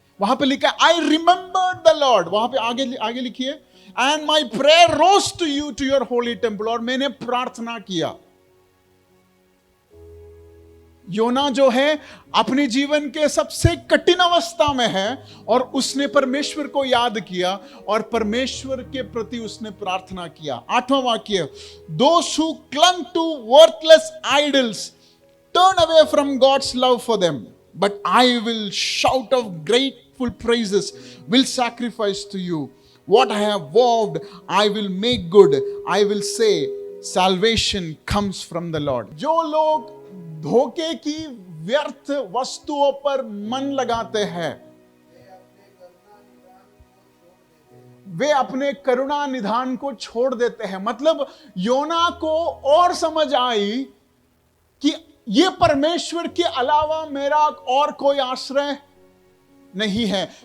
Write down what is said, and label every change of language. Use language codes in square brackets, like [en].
[hi] वहां पे लिखा है [en] I remember the Lord, [hi] वहां पे आगे लिखिए, [en] and my prayer rose to you to your holy temple, [hi] और मैंने प्रार्थना किया। योना जो है अपने जीवन के सबसे कठिन अवस्था में है और उसने परमेश्वर को याद किया और परमेश्वर के प्रति उसने प्रार्थना किया। 8वां वाक्य, [en] those who clung to worthless idols turn away from God's love for them, but I will shout of grateful praises, will sacrifice to you. What I have vowed I will make good, I will say salvation comes from the Lord. [hi] जो लोग धोखे की व्यर्थ वस्तुओं पर मन लगाते हैं, वे अपने करुणा निधान को छोड़ देते हैं। मतलब योना को और समझ आई कि ये परमेश्वर के अलावा मेरा और कोई आश्रय नहीं है।